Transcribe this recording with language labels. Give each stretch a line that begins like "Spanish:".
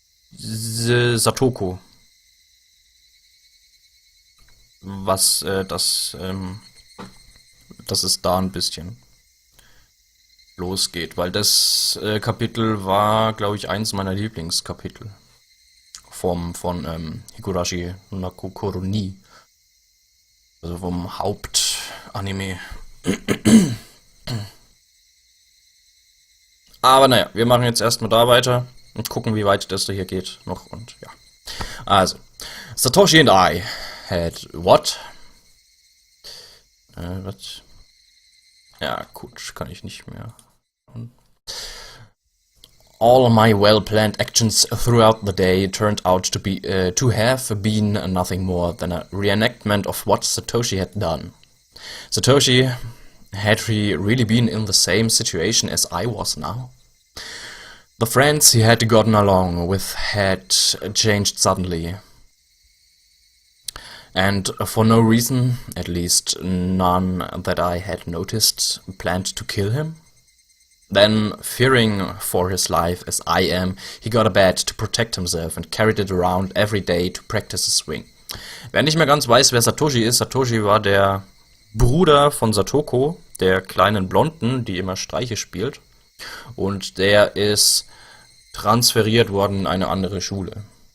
German: Satoko, was dass es da ein bisschen losgeht, weil das Kapitel war, glaube ich, eins meiner Lieblingskapitel von Higurashi no Kokoro ni, also vom Hauptanime. Aber naja, wir machen jetzt erstmal da weiter und gucken, wie weit das da hier geht noch und ja.
English: Also, Satoshi and I had what?
German: Was? Ja, gut, kann ich nicht mehr.
English: All my well-planned actions throughout the day turned out to have been nothing more than a reenactment of what Satoshi had done. Satoshi, had he really been in the same situation as I was now? The friends he had gotten along with had changed suddenly, and for no reason, at least none that I had noticed, planned to kill him. Then, fearing for his life as I am, he got a bat to protect himself and carried it around every day to practice his swing.
German: Wer nicht mehr ganz weiß, wer Satoshi ist, Satoshi war der Bruder von Satoko, der kleinen Blonden, die immer Streiche spielt. Und der ist transferiert worden in eine andere Schule.